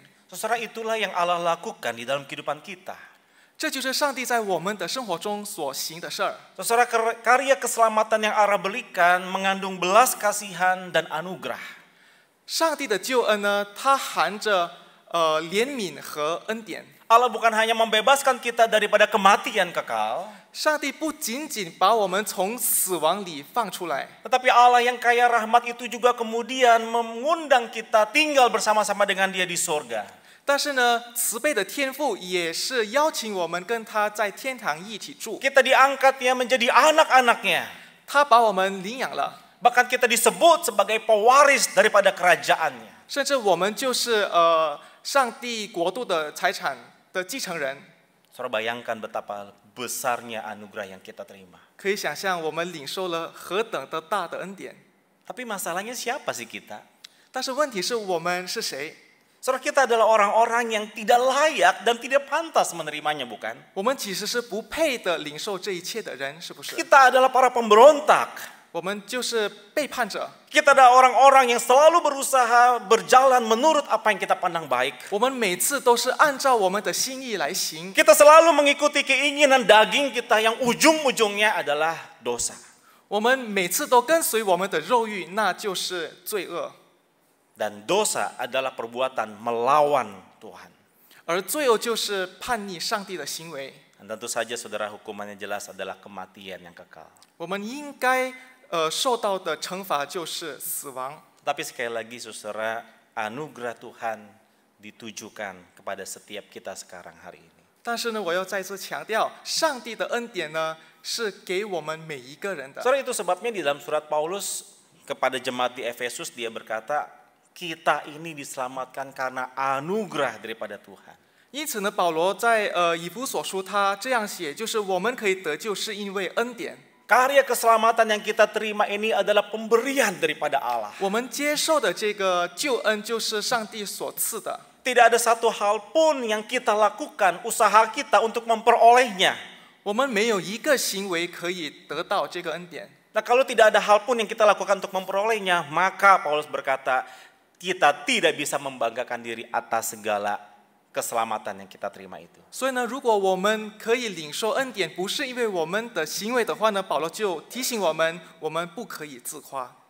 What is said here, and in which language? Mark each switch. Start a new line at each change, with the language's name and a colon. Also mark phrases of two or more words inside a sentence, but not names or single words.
Indonesian: Saudara, itulah yang Allah lakukan di dalam kehidupan kita.
Chinese: 这就是上帝在我们的生活中所行的事儿。
Indonesian: Saudara, karya keselamatan yang Allah berikan mengandung belas kasihan dan anugerah.
Chinese: 上帝的救恩呢，它含着怜悯和恩典。
Indonesian: Allah bukan hanya membebaskan kita daripada kematian kekal,
Chinese: 上帝不仅仅把我们从死亡里放出来，
Indonesian: tetapi Allah yang kaya rahmat itu juga kemudian mengundang kita tinggal bersama-sama dengan Dia di sorga.
Chinese: 但是呢，慈悲的天父也是邀请我们跟他在天堂一起住。
Indonesian: Kita diangkatnya menjadi anak-anaknya.
Chinese: 他把我们领养了，
Indonesian: Bahkan kita disebut sebagai pewaris daripada kerajaannya.
Chinese: 甚至我们就是上帝国度的财产的继承人。
Indonesian: Saudara, bayangkan betapa besarnya anugerah yang kita terima.
Chinese: 可以想象我们领受了何等的大的恩典。
Indonesian: Tapi masalahnya siapa sih kita?
Chinese: 但是问题是我们是谁？
Indonesian: Saudara, kita adalah orang-orang yang tidak layak dan tidak pantas menerimanya, bukan?
Chinese: 我们其实是不配的领受这一切的人，是不是？
Indonesian: Kita adalah para pemberontak.
Chinese: 我们就是背叛者。
Indonesian: Kita adalah orang-orang yang selalu berusaha berjalan menurut apa yang kita pandang baik.
Chinese: 我们每次都是按照我们的心意来行。
Indonesian: Kita selalu mengikuti keinginan daging kita yang ujung-ujungnya adalah dosa.
Chinese: 我们每次都跟随我们的肉欲，那就是罪恶。
Indonesian: Dan dosa adalah perbuatan melawan Tuhan.
Chinese: 而罪恶就是叛逆上帝的行为。
Indonesian: Dan tentu saja saudara, hukumannya jelas adalah kematian yang kekal.
Chinese: 我们应该受到的惩罚就是死亡。
Indonesian: Tapi sekali lagi saudara, anugerah Tuhan ditujukan kepada setiap kita sekarang hari ini.
Chinese: 但是呢，我要再次强调，上帝的恩典呢是给我们每一个人的。
Indonesian: Saudara, itu sebabnya di dalam surat Paulus kepada jemaat di Efesus dia berkata, kita ini diselamatkan karena anugerah daripada Tuhan.
Chinese: 因此呢，保罗在以弗所书他这样写，就是我们可以得救是因为恩典。
Indonesian: Karya keselamatan yang kita terima ini adalah pemberian daripada Allah.
Chinese: 我们接受的这个救恩就是上帝所赐的。
Indonesian: Tidak ada satu hal pun yang kita lakukan, usaha kita untuk memperolehnya.
Chinese: 我们没有一个行为可以得到这个恩典。
Indonesian: Nah, kalau tidak ada hal pun yang kita lakukan untuk memperolehnya, maka Paulus berkata, kita tidak bisa membanggakan diri atas segala keselamatan yang kita terima itu.
Chinese: 所以呢，如果我们可以领受恩典，不是因为我们的行为的话呢，保罗就提醒我们，我们不可以自夸。